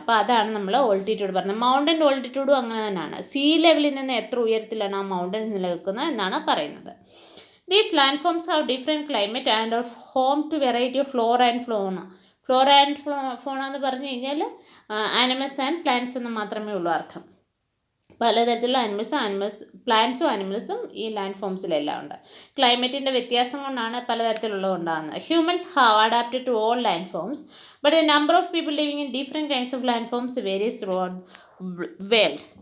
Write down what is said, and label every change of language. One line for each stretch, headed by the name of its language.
Malayalam: അപ്പോൾ അതാണ് നമ്മൾ ഓൾട്ടിറ്റ്യൂഡ് പറയുന്നത്. മൗണ്ടൻ ഓൾട്ടിറ്റ്യൂഡും അങ്ങനെ തന്നെയാണ്. സീ ലെവലിൽ നിന്ന് എത്ര ഉയരത്തിലാണ് ആ മൗണ്ടൻ നിലനിൽക്കുന്നത് എന്നാണ് പറയുന്നത്.
English: These landforms have different climate and are home to variety of flora and fauna.
Malayalam: Flora and fauna എന്ന് പറഞ്ഞു കഴിഞ്ഞാൽ ആനിമൽസ് ആൻഡ് പ്ലാന്റ്സ് എന്ന് മാത്രമേ ഉള്ളൂ അർത്ഥം. പലതരത്തിലുള്ള പ്ലാന്റ്സും ആനിമൽസും ഈ ലാൻഡ് ഫോംസിലെല്ലാം ഉണ്ട്. ക്ലൈമറ്റിൻ്റെ വ്യത്യാസം കൊണ്ടാണ് പലതരത്തിലുള്ളത് ഉണ്ടാകുന്നത്.
English: Humans have adapted to all landforms, but the number of people living in different kinds of landforms varies throughout world.